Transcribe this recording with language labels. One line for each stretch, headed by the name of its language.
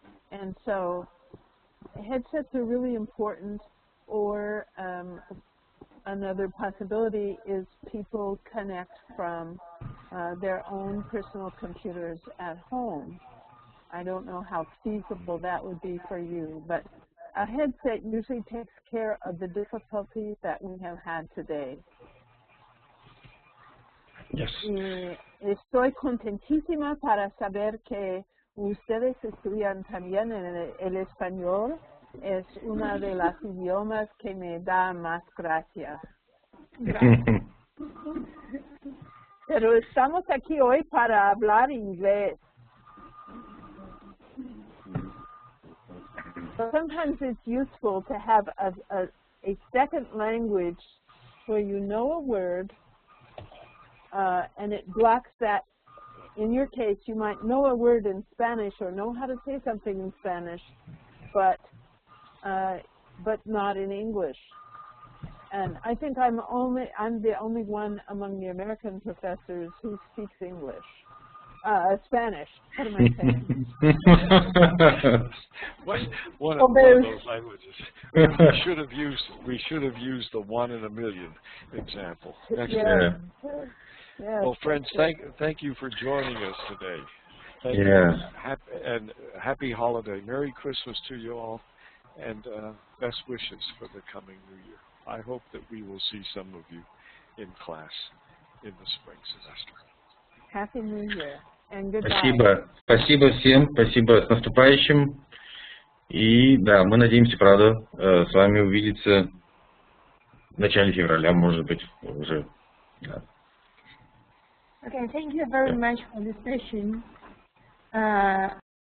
English: And so headsets are really important, or another possibility is people connect from their own personal computers at home. I don't know how feasible that would be for you, but a headset usually takes care of the difficulties that we have had today. Yes.
Spanish: Estoy contentísima para saber que ustedes estudian también en el español. Es una de las idiomas que me da más gracia. Pero estamos aquí hoy para hablar inglés.
English: Sometimes it's useful to have a second language where you know a word and it blocks that. In your case, you might know a word in Spanish or know how to say something in Spanish, but not in English. And I think I'm the only one among the American professors who speaks English. Spanish. What am I saying? one of those languages. We should have used the 1 in a million example. Yeah. Yes. Well, friends, thank you for joining us today. Thank Yeah. you. And happy holiday. Merry Christmas to you all, and best wishes for the coming New Year. I hope that we will see some of you in class in the spring semester. Happy New Year and goodbye.
Russian: Спасибо. Спасибо всем. Спасибо, с наступающим. И да, мы надеемся, правда, с вами увидеться в начале февраля, может быть, уже. Да.
English: Okay, thank you very much for the session.